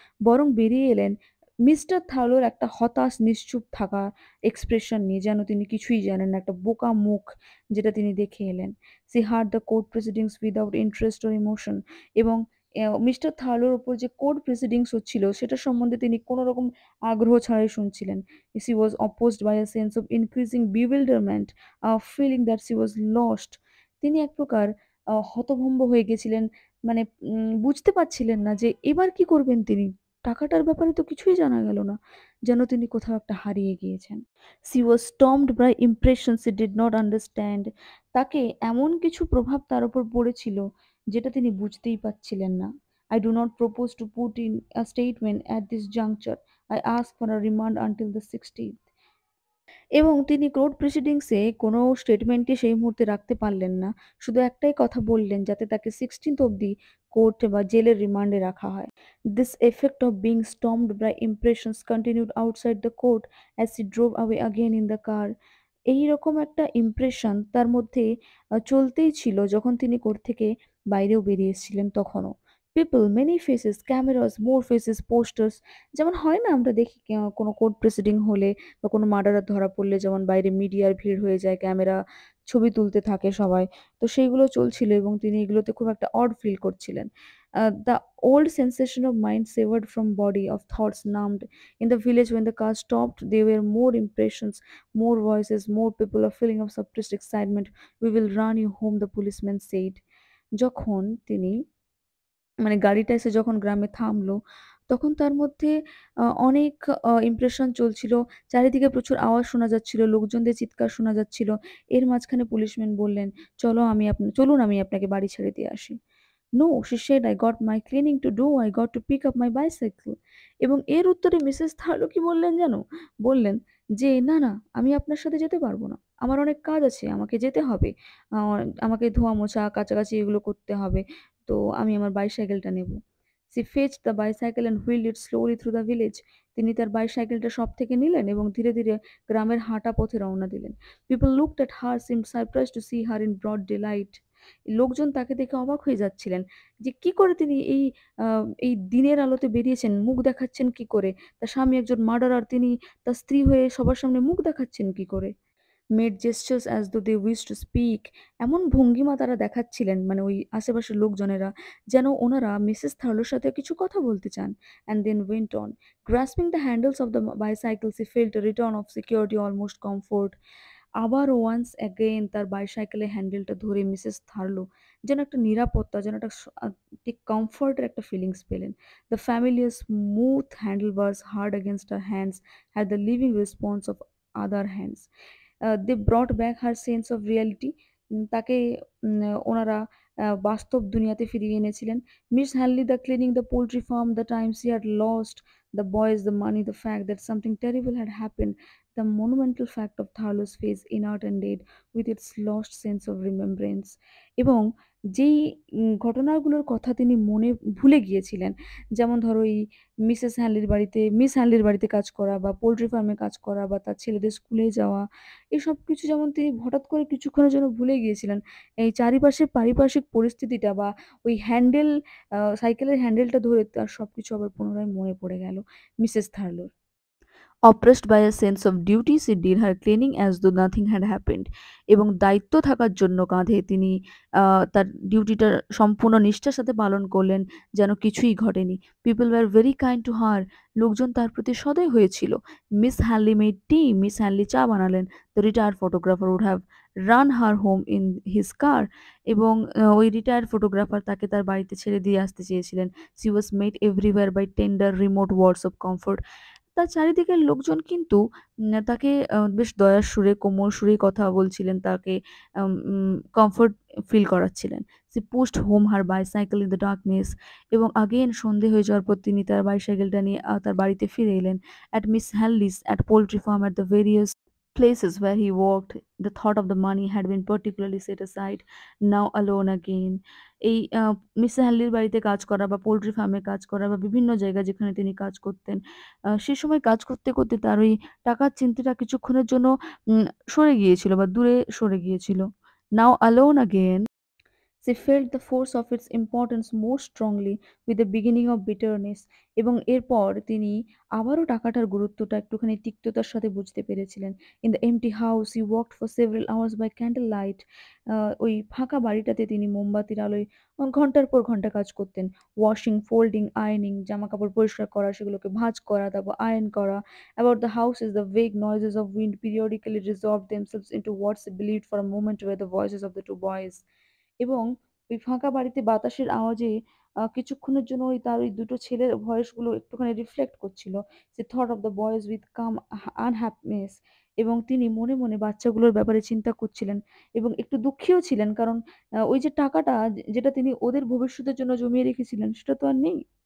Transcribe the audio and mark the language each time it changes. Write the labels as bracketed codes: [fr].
[bn] বরং বেরিয়ে এলেন মিস্টার থার্লোর একটা হতাশ নিশ্চুপ থাকা এক্সপ্রেশন নিয়ে, যেন তিনি কিছুই জানেন না, একটা বোকা মুখ যেটা তিনি দেখে এলেন। [en] She heard the court proceedings without interest or emotion. [bn] এবং মিস্টার থার্লোর উপর যে কোর্ট প্রসিডিংস হচ্ছিল সেটা সম্বন্ধে তিনি কোনো রকম আগ্রহ ছাড়াই শুনছিলেন। [en] She was opposed by a sense of increasing bewilderment, a feeling that she was lost. [bn] তিনি এক প্রকার হতভম্ব হয়ে গেছিলেন। মানে বুঝতে পারছিলেন না যে এবার কি করবেন তিনি? টাকাটার ব্যাপারে তো কিছুই জানা গেল না। যেন তিনি কোথাও একটা হারিয়ে গিয়েছেন। [en] She was stormed by impressions she did not understand. [bn] তাকে এমন কিছু প্রভাব তার উপর পড়েছিল যেটা তিনি বুঝতেই পারছিলেন না। [en] I do not propose to put in a statement at this juncture. I ask for a remand until the 16th. [bn] এবং তিনি কোর্ট প্রসিডিংসে কোনো স্টেটমেন্টই সেই মুহূর্তে রাখতে পারলেন না। শুধু একটাই কথা বললেন যাতে তাকে 16th অবধি কোর্টে বা জেলের রিমান্ডে রাখা হয়। [en] This effect of being stormed by impressions continued outside the court as he drove away again in the car. [bn] এইরকম একটা ইমপ্রেশন তার মধ্যে চলতেই ছিল যখন তিনি কোর্ট থেকে বাইরেও বেরিয়ে এসেছিলেন তখনও। [en] people, many faces, cameras, more faces, posters, [bn] যেমন হয় না আমরা দেখি কোনো কোর্ট প্রসিডিং হলে বা কোনো মার্ডারার ধরা পড়লে যেমন বাইরে মিডিয়ার ভিড় হয়ে যায়, ক্যামেরা, ছবি তুলতে থাকে সবাই। তো সেইগুলো চলছিল এবং তিনি এগুলোতে খুব একটা অড ফিল করছিলেন। [en] The old sensation of mind severed from body, of thoughts numbed. In the village when the car stopped, there were more impressions, more voices, more people, a feeling of suppressed excitement. We will run you home, the policeman said. [bn] যখন তিনি মানে গাড়িটা এসে যখন গ্রামে থামলো, তখন তার মধ্যে অনেক ইমপ্রেশন চলছিল। চারিদিকে প্রচুর আওয়াজ শোনা যাচ্ছিল, লোকজনদের চিৎকার শোনা যাচ্ছিল। এর মাঝখানে পুলিশম্যান বললেন, চলুন আমি আপনাকে বাড়ি ছেড়ে দিয়ে আসি।" [en] "No," she said, "I got my cleaning to do. I got to pick up my bicycle." [bn] এবং এর উত্তরে মিসেস থার্লো কি বললেন জানো? বললেন যে, "না, না, আমি আপনার সাথে যেতে পারব না। আমার অনেক কাজ আছে, আমাকে যেতে হবে। আ আমাকে ধোয়া মোছা, কাচাকাচি এগুলো করতে হবে। তো আমি আমার বাইসাইকেলটা নেব।" [en] She fetched the bicycle and wheeled it slowly through the village. [bn] তিনি তার বাইসাইকেলটা শপ থেকে নিলেন এবং ধীরে, ধীরে গ্রামের হাঁটা পথে রওনা দিলেন। [en] People looked at her, seemed surprised to see her in broad daylight. [bn] লোকজন তাকে দেখে অবাক হয়ে যাচ্ছিলেন যে কি করে তিনি আ এই দিনের আলোতে বেরিয়েছেন, মুখ দেখাচ্ছেন কি করে? তার স্বামী একজন মার্ডারার, তিনি তার স্ত্রী হয়ে সবার সামনে মুখ দেখাচ্ছেন কি করে? [en] Made gestures as though they wished to speak. [bn] এমন ভঙ্গিমা তারা দেখাচ্ছিলেন মানে ওই আশেপাশের লোকজনেরা যেন ওনারা মিসেস থার্লোর সাথে কিছু কথা বলতে চান। [en] And then went on. Grasping the handles of the bicycle, she felt a return of security, almost comfort. [bn] আবারও [en] once again [bn] তার বাইসাইকেলের হ্যান্ডেলটা ধরে মিসেস থার্লো যেন একটা নিরাপত্তা, যেন একটা ঠিক কমফর্টের একটা ফিলিংস পেলেন। [en] The familiar smooth handlebars hard against her hands had the living response of other hands. They brought back her sense of reality. [bn] তাকে ওনারা বাস্তব দুনিয়াতে ফিরিয়ে এনেছিলেন। [en] Miss Hanley, the cleaning, the poultry farm, the times he had lost, the boys, the money, the fact that something terrible had happened, the monumental fact of Tharlo's face, inert and dead, with its lost sense of remembrance. [bn] এবং যেই ঘটনাগুলোর কথা তিনি মনে ভুলে গিয়েছিলেন, যেমন ধরো এই মিস হ্যানলির বাড়িতে কাজ করা বা পোল্ট্রি ফার্মে কাজ করা বা তার ছেলেদের স্কুলে যাওয়া, এই সবকিছু যেমন তিনি হঠাৎ করে কিছুক্ষণের জন্য ভুলে গিয়েছিলেন। এই চারিপাশের পারিপার্শ্বিক পরিস্থিতিটা বা ওই সাইকেলের হ্যান্ডেলটা ধরে তার সবকিছু আবার পুনরায় মনে পড়ে গেল Mrs থার্লোর। [en] Oppressed by a sense of duty, she did her cleaning as though nothing had happened. [bn] এবং দায়িত্ব থাকার জন্য কাঁধে তিনি তার ডিউটিটা সম্পূর্ণ নিষ্ঠার সাথে পালন করলেন যেন কিছুই ঘটেনি। [en] People were very kind to her. [bn] লোকজন তার প্রতি সদয় হয়েছিল। [en] Miss Hanley made tea. [bn] Miss Henley চা বানালেন। [en] The retired photographer would have run her home in his car. [bn] এবং ওই রিটায়ার্ড ফটোগ্রাফার তাকে তার বাড়িতে ছেড়ে দিয়ে আসতে চেয়েছিলেন। [en] She was met everywhere by tender, remote words of comfort. [bn] তার চারিদিকের লোকজন কিন্তু তাকে বেশ দয়ার সুরে, কোমল সুরেই কথা বলছিলেন, তাকে comfort feel করাচ্ছিলেন। [en] She pushed home her bicycle in the darkness. [bn] এবং [en] again [bn] সন্ধে হয়ে যাওয়ার পর তিনি তার বাইসাইকেলটা নিয়ে তার বাড়িতে ফিরে এলেন। [en] At Miss Hanley's, at poultry farm, at the various places where he worked, the thought of the money had been particularly set aside. Now alone again. [bn] এই মিস হ্যানলির বাড়িতে কাজ করা বা পোল্ট্রি ফার্মে কাজ করা বা বিভিন্ন জায়গায় যেখানে তিনি কাজ করতেন, সে সময় কাজ করতে, করতে তার ওই টাকার চিন্তাটা কিছুক্ষণের জন্য উম সরে গিয়েছিল বা দূরে সরে গিয়েছিল। [en] Now alone again. She felt the force of its importance most strongly with the beginning of bitterness, [bn] এবং এরপর তিনি আবারও টাকাটার গুরুত্বটা একটুখানি তিক্ততার সাথে বুঝতে পেরেছিলেন। [en] In the empty house he walked for several hours by candle light. [bn] ওই ফাঁকা বাড়িটাতে তিনি মোমবাতির আলোয় ঘন্টার পর ঘন্টা কাজ করতেন। [en] washing, folding, আয়নিং, [bn] জামা কাপড় পরিষ্কার করা, সেগুলোকে ভাঁজ করা, তারপর আয়রন করা। [en] About the houses, the vague noises of wind periodically resolved themselves into what she believed for a moment were the voices of the two boys. [bn] এবং ওই ফাঁকা বাড়িতে বাতাসের আওয়াজে কিছুক্ষণের জন্য তার ওই দুটো ছেলের ভয়েসগুলো একটুখানি রিফ্লেক্ট করছিল। [en] যে thought of the boys with calm unhappiness. [bn] এবং তিনি মনে মনে বাচ্চাগুলোর ব্যাপারে চিন্তা করছিলেন এবং একটু দুঃখীও ছিলেন, কারণ ওই যে টাকাটা যেটা তিনি ওদের ভবিষ্যতের জন্য জমিয়ে রেখেছিলেন সেটা তো আর নেই।